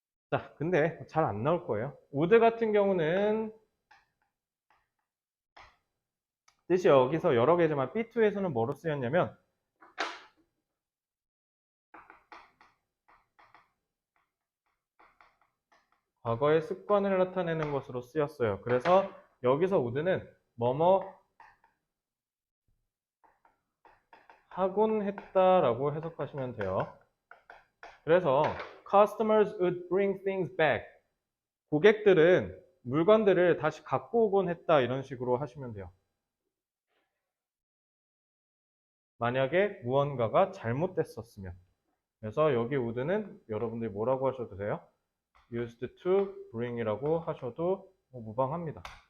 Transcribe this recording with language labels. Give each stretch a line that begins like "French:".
Korean: 자, 근데 잘 안 나올 거예요. would 같은 경우는 뜻이 여기서 여러 개지만 B2에서는 뭐로 쓰였냐면 과거의 습관을 나타내는 것으로 쓰였어요. 그래서 여기서 would는 뭐뭐 하곤 했다라고 해석하시면 돼요. 그래서
English: customers would bring things back.
Korean: 고객들은 물건들을 다시 갖고 오곤 했다 이런 식으로 하시면 돼요. 만약에 무언가가 잘못됐었으면. 그래서 여기 would는 여러분들이 뭐라고 하셔도 돼요?
English: used to bring
Korean: 이라고 하셔도 뭐 무방합니다.